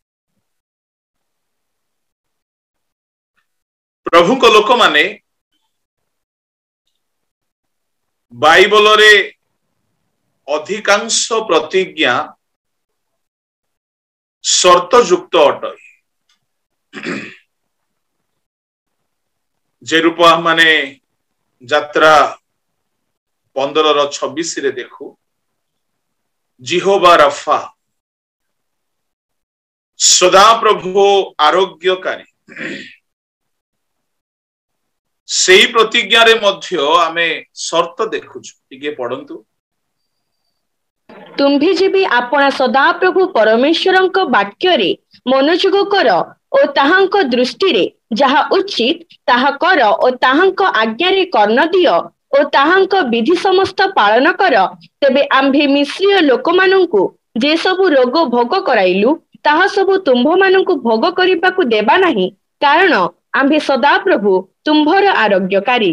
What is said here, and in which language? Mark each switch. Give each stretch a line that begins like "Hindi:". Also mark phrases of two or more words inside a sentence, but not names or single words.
Odia: ପ୍ରଭୁଙ୍କ ଲୋକ ମାନେ ବାଇବଲ ରେ ଅଧିକାଂଶ ପ୍ରତିଜ୍ଞା ସର୍ତ୍ତଯୁକ୍ତ ଅଟେ ଯେ ରୂପ ମାନେ ଯାତ୍ରା 15:26 ରେ ଦେଖ ଯିହୋବା ରଫା ସଦା ପ୍ରଭୁ ଆରୋଗ୍ୟକାରୀ ସେହି ପ୍ରତିଜ୍ଞା ରେ ମଧ୍ୟ ଆମେ ସର୍ତ୍ତ ଦେଖୁଛୁ ଟିକେ ପଢ଼ନ୍ତୁ। ତୁମ୍ଭେ ଯଦି ଆପଣା ସଦା ପ୍ରଭୁ ପରମେଶ୍ୱରଙ୍କ ବାକ୍ୟ ରେ ମନୋଯୋଗ କର ଓ ତାହାଙ୍କ ଦୃଷ୍ଟି ରେ ଯାହା ଉଚିତ ତାହା କର ଓ ତାହାଙ୍କ ଆଜ୍ଞା ରେ କର୍ଣ୍ଣ ଦିଅ ଓ ତାହାଙ୍କ ବିଧି ସମସ୍ତ ପାଳନ କର ତେବେ ଆମ୍ଭେ ମିସରୀୟ ଲୋକ ମାନଙ୍କୁ ଯେ ସବୁ ରୋଗ ଭୋଗ କରାଇଲୁ ତାହା ସବୁ ତୁମ୍ଭ ମାନଙ୍କୁ ଭୋଗ କରିବାକୁ ଦେବା ନାହିଁ କାରଣ ଆମ୍ଭେ ସଦା ପ୍ରଭୁ ତୁମ୍ଭର ଆରୋଗ୍ୟକାରୀ।